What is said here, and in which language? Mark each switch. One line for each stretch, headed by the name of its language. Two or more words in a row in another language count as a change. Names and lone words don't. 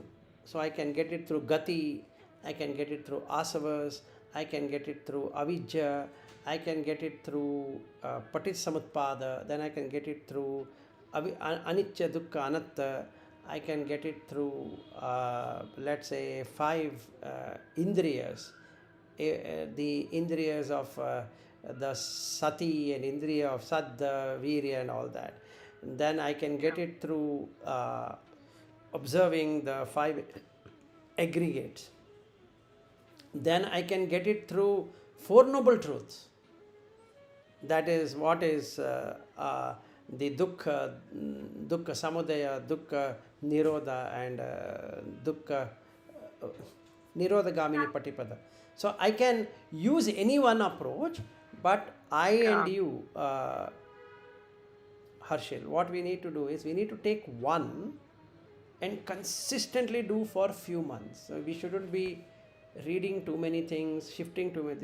English: So I can get it through Gati, I can get it through Asavas, I can get it through Avijja, I can get it through Paticsamutpada, then I can get it through
Pali: Anicca, Dukkha, Anatta,
English: I can get it through, let's say, 5 Indriyas, the Indriyas of the Sati and Indriya of Saddha, Virya and all that. And then I can get it through observing the 5 aggregates. Then I can get it through Four Noble Truths. That is what is the
Pali: dukkha samudaya, dukkha nirodha, and dukkha nirodha gamini patipada.
English: So I can use any one approach, but I and you, Harshil, what we need to do is we need to take one and consistently do for few months. So we shouldn't be reading too many things, shifting too many.